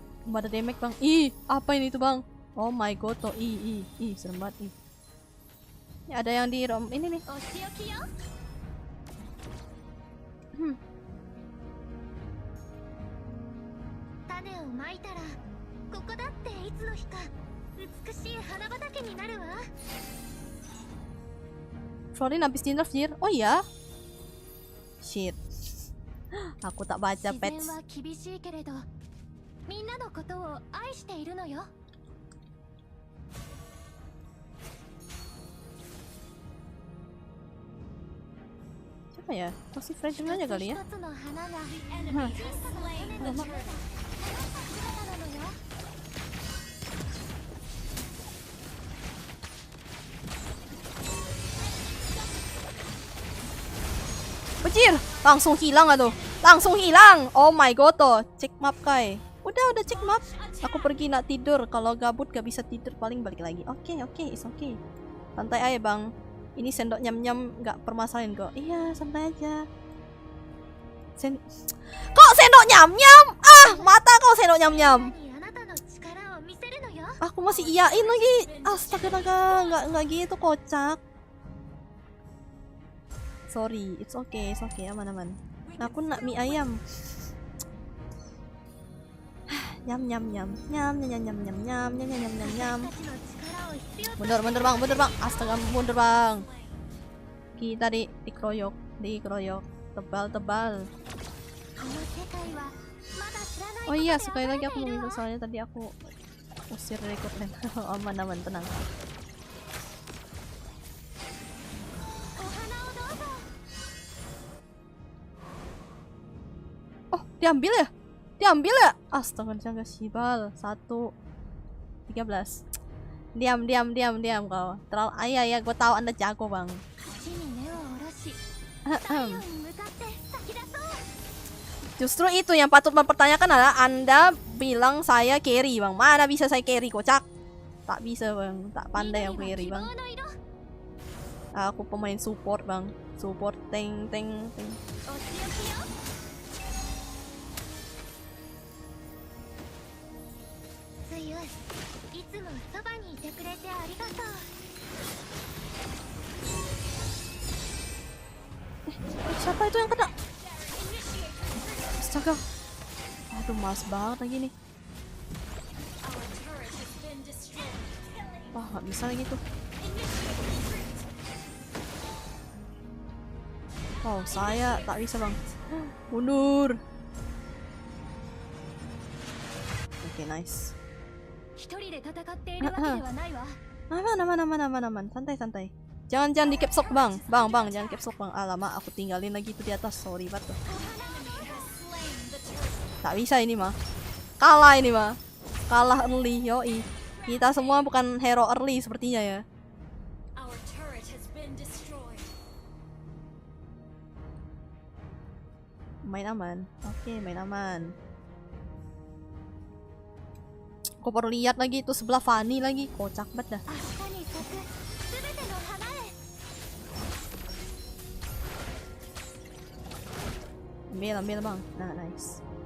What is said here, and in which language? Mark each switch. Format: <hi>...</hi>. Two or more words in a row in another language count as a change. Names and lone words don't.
<id>Ada damage bang. Ih, apa ini tuh bang?</id> <en>Oh my god,</en> <id>toh. Ih, serem banget. Ih. Ini ada yang di rom ini nih.</id> <ja>お仕置きよ Hmm. 種をまいたらここだっていつの日か美しい花畑になるわ</ja> <id>Florin habis di nerf Jir. Oh iya. Shit. Aku tak baca</id> <ja>自然</ja> <id>patch.</id> <ja>は厳しいけれどみんなのことを愛しているのよ</ja> <id>Siapa ya? Masih Freddy aja kali ya.</id> <ja>一つの花が</ja> <en>The enemy has slain the turret.</en> <ja>姿なのよ</ja> <id>Bajir, langsung hilang aduh. Langsung hilang.</id> <en>Oh my god</en> <id>tuh. Cek map kai.</id> <ms>Udah cek map. Aku pergi nak tidur.</ms> <id>Kalau gabut gak bisa tidur paling balik lagi. Oke,</id> <en>it's okay.</en> <id>Santai aja bang. Ini sendok nyam-nyam gak permasalahan kok. Iya, santai aja. Kok sendok nyam-nyam? Ah, mata kau sendok nyam-nyam.</id> <ja>何あなたの力を見せるのよ</ja> <id>Aku masih iyain lagi. Astaga, nggak gitu kocak.</id> <en>Sorry, it's okay, aman.</en> <ms>Aku nak mie ayam. Nyam.</ms> <ja>私たちの力を必要</ja> <id>Mundur bang. Astaga, mundur bang. Kita dikeroyok. Tebal.</id> <ja>この世界はまだ知らない</ja> <id>Oh iya, sekali lagi aku mau minta soalnya tadi aku usir dari kopen. Aman, tenang.</id> <ja>お花をどうぞ</ja> <id>Oh, diambil ya? Astaga, jangan sibal. 1:13. Diam kau. Terlalu ayah, gue tahu Anda jago, Bang.</id> <ja>地に根を下ろし太陽に向かって先出そう</ja> <id>Justru itu yang patut mempertanyakan adalah Anda bilang saya carry, Bang. Mana bisa saya carry, kocak?</id> <ms>Tak bisa, Bang. Tak pandai aku</ms> <ja>緑</ja> <id>carry,</id> <ja>は</ja> <id>Bang.</id> <ja>希望の色</ja> <id>Aku pemain support, Bang. Support tank.</id> <ja>お仕置きよつゆいつもそばにいてくれてありがとう</ja> <id>Siapa itu yang kena? Astaga. Aduh, mas banget lagi nih.</id> <en>Our turret has been destroyed.</en> <id>Wah, nggak bisa lagi tuh. Oh, saya tak bisa, Bang. Mundur. Oke, nice.</id> <ja>一人で戦っているわけではないわ</ja> <id>Aman. Santai. Jangan di capslock, Bang. Bang, jangan capslock, Bang. Alamak, aku tinggalin lagi tuh di atas. Sorry banget tuh.</id> <en>Has slain the turret.</en> <id>Tak bisa ini mah. Kalah ini mah. Kalah early, yoi. Kita semua bukan</id> <en>hero early</en> <id>sepertinya ya.</id> <en>Our turret has been destroyed.</en> <id>Main aman. Oke, main aman. Kok perlu lihat lagi tuh sebelah Fanny lagi. Kocak banget dah.</id> <ja>明日に咲くすべての花へ</ja> <id>Ambil, Bang. Nah, nice.</id>